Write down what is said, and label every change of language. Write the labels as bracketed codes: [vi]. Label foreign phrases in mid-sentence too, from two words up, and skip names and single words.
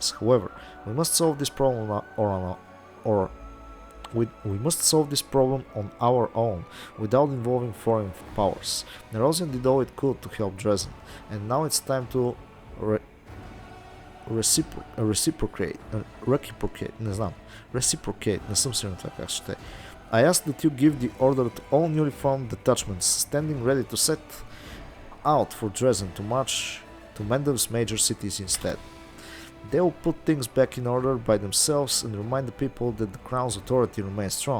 [en] However, we must solve this problem on our own, without involving foreign powers. Nerosian did all it could to help Dresden, and now it's time to reciprocate, [bg] не съм сигурен това как ще. [en] I ask that you give the order to all newly formed detachments standing ready to set out for Dresden to march to Mendef's major cities instead. They will put things back in order by themselves and remind the people that the Crown's authority remains strong.